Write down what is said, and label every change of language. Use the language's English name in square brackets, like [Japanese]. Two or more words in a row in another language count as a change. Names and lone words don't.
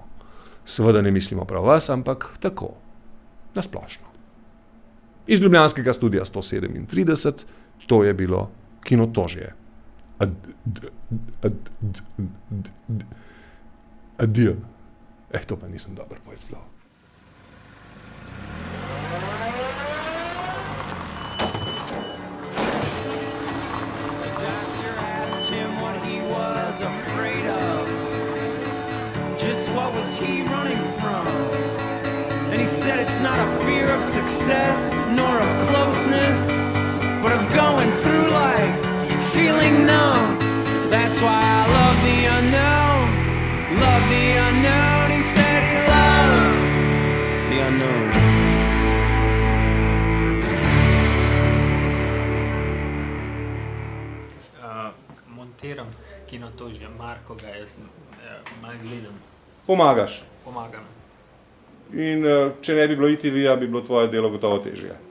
[Slovenian] Seveda ne mislimo prav vas, ampak tako, nasplošno. Iz ljubljanskega studia 137, to je bilo Kinotožje. Adijo. To pa nisem dobro povedal. [English] Afraid of just what was he running from, and he said it's not a fear of success nor of closeness, but of going through life feeling numb. That's why I love the unknown, he said he loves the unknown. [Slovenian] Montiram Kinotožje, Marko ga jaz malo gledam. Pomagaš. Pomagam. In če ne bi bilo ITV-ja, bi bilo tvoje delo gotovo težje.